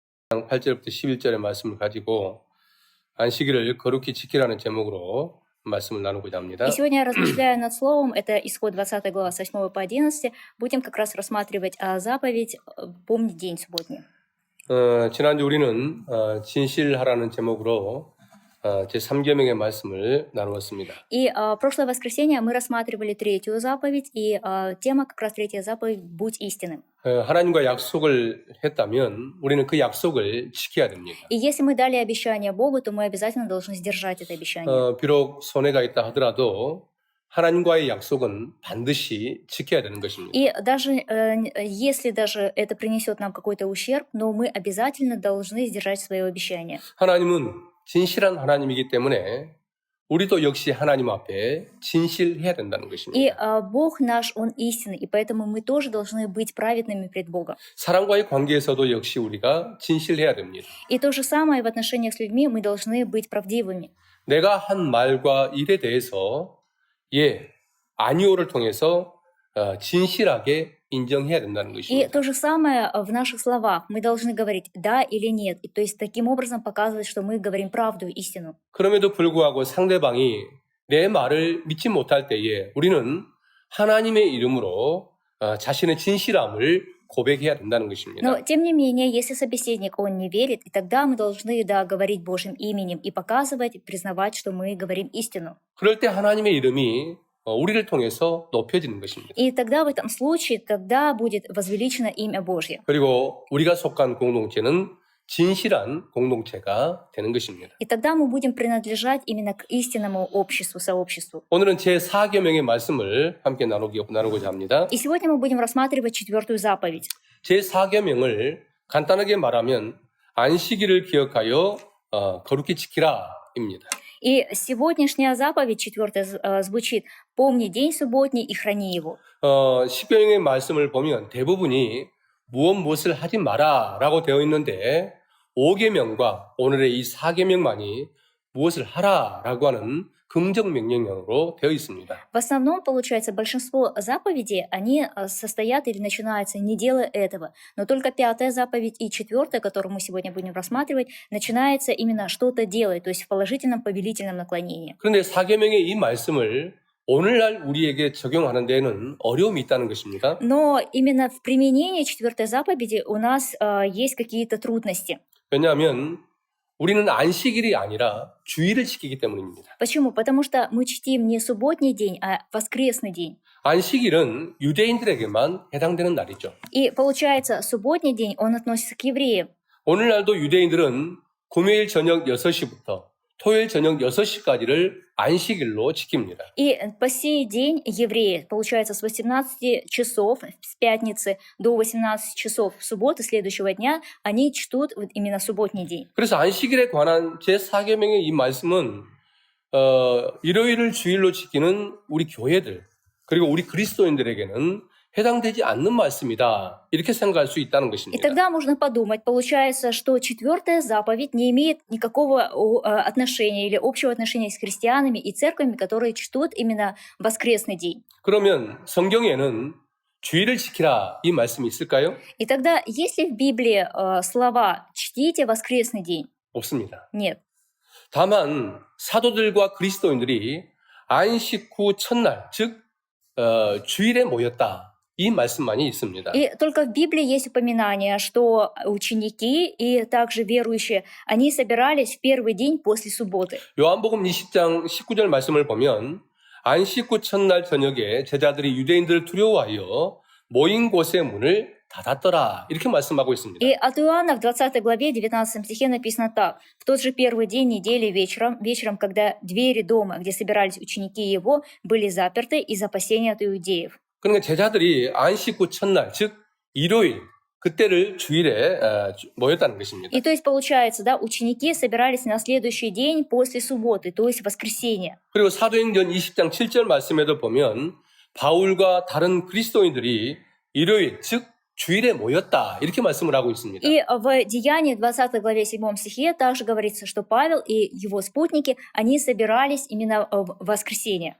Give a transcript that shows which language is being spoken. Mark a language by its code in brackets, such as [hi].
[ko] 10장 8절부터 11절의 말씀을 가지고 안식일을 거룩히 지키라는 제목으로 말씀을 나누고자 합니다. [ru] И сегодня я размышляю над словом, это исход 20 глава, с 8 по 11. Будем как раз рассматривать заповедь «Помни день субботний». [ko] 지난주 우리는 진실하라는 제목으로 제3계명의 말씀을 나누었습니다. [ru] И прошлое воскресенье мы рассматривали третью заповедь, и тема как раз третья заповедь «Будь истинным». [ko] 하나님과 약속을 했다면 우리는 그 약속을 지켜야 됩니다. [ru] И если мы дали обещание Богу, то мы обязательно должны сдержать это обещание. [ko] 비록 손해가 있다 하더라도 하나님과의 약속은 반드시 지켜야 되는 것입니다. [ru] И даже если даже это принесет нам какой-то ущерб, но мы обязательно должны сдержать свое обещание. [ko] 하나님은 진실한 하나님이기 때문에 우리도 역시 하나님 앞에 진실해야 된다는 [ru] И [ko] 것입니다. [ru] Бог наш, Он истинный, и поэтому мы тоже должны быть праведными пред Богом. [ko] 사람과의 관계에서도 역시 우리가 진실해야 됩니다. [ru] И то же самое в отношениях с людьми мы должны быть правдивыми. [ko] 내가 한 말과 일에 대해서 아니오를 통해서 진실하게 인정해야 된다는 [ru] И [ko] 것입니다. [ru] то же самое в наших словах. Мы должны говорить «да» или «нет». И то есть таким образом показывать, что мы говорим правду, истину. [ko] 그럼에도 불구하고 상대방이 내 말을 믿지 못할 때에 우리는 하나님의 이름으로 자신의 진실함을 고백해야 된다는 것입니다. [ru] Но, тем не менее, если собеседник, он не верит, и тогда мы должны, да, говорить Божьим именем и показывать, и признавать, что мы говорим истину. [ko] 그럴 때 하나님의 이름이 우리를 통해서 높여지는 것입니다. [ru] И тогда в этом случае, тогда будет возвеличено имя Божье. [ko] 그리고 우리가 속한 공동체는 진실한 공동체가 되는 것입니다. [ru] И тогда мы будем принадлежать именно к истинному обществу, сообществу. [ko] 오늘은 제4계명의 말씀을 함께 나누고자 합니다. [ru] И сегодня мы будем рассматривать четвертую заповедь. [ko] 제4계명을 간단하게 말하면 안식일을 기억하여 거룩히 지키라입니다. [ru] И сегодняшняя заповедь, четвертая, звучит «Помни день субботний и храни его». [ko] 십계명의 말씀을 보면 대부분이 무엇을 하지 마라라고 되어 있는데 5계명과 오늘의 이 4계명만이 무엇을 하라라고 하는 긍정 명령형으로 되어 있습니다. [ru] В основном, получается, большинство заповедей, они состоят или начинаются «не делай этого». Но только пятая заповедь и четвертая, которую мы сегодня будем рассматривать, начинается именно «что-то делай», то есть в положительном повелительном наклонении. [ko] 그런데 4계명의 이 말씀을 오늘날 우리에게 적용하는 데에는 어려움이 있다는 것입니다. [ru] Но именно в применении четвертой заповеди у нас есть какие-то трудности. [ko] 왜냐하면 우리는 안식일이 아니라 주일을 지키기 때문입니다. [ru] Почему? Потому что мы чтим не субботний день, а воскресный день. [ko] 안식일은 유대인들에게만 해당되는 날이죠. [ru] И получается, субботний день, он относится к евреям. [ko] 오늘날도 유대인들은 금요일 저녁 6시부터 토요일 저녁 6시까지를 안식일로 지킵니다. [ru] И по сей день евреи, получается, с 18 часов с пятницы до 18 часов в субботу следующего дня, они чтут вот именно субботний день. [ko] 그래서 안식일에 관한 제4계명의 이 말씀은 일요일을 주일로 지키는 우리 교회들 그리고 우리 그리스도인들에게는 해당되지 않는 말씀이다. 이렇게 생각할 수 있다는 [ru] И [ko] 것입니다. [ru] тогда можно подумать, получается, что четвертая заповедь не имеет никакого отношения или общего отношения с христианами и церквями, которые чтут именно воскресный день. [ko] 그러면 성경에는 주일을 지키라 이 말씀이 있을까요? [ru] И тогда есть ли в Библии слова «чтите воскресный день»? [ko] 없습니다. [ru] Нет. [ko] 다만 사도들과 그리스도인들이 안식 후 첫날, 즉 주일에 모였다. 이 말씀만이 있습니다. [ru] И только в Библии есть упоминание, что ученики и также верующие, они собирались в первый день после субботы. [ko] 요한복음 20장 19절 말씀을 보면 안식 후 첫날 저녁에 제자들이 유대인들을 두려워하여 모인 곳의 문을 닫았더라. 이렇게 말씀하고 있습니다. [ru] И от Иоанна в 20 главе 19 стихе написано так. «В тот же первый день недели вечером, когда двери дома, где собирались ученики его, были заперты из опасения от иудеев». [ko] 그러니까 제자들이 안식 후 첫날, 즉 일요일, 그때를 주일에 모였다는 것입니다. [ru] И то есть получается, да, ученики собирались на следующий день после субботы, то есть воскресенье. [ko] 그리고 사도행전 20장 7절 말씀에도 보면 바울과 다른 그리스도인들이 일요일, 즉 주일에 모였다. 이렇게 말씀을 하고 있습니다. [ru] И в Деянии 20 главе 7 стихе также говорится, что Павел и его спутники, они собирались именно в воскресенье.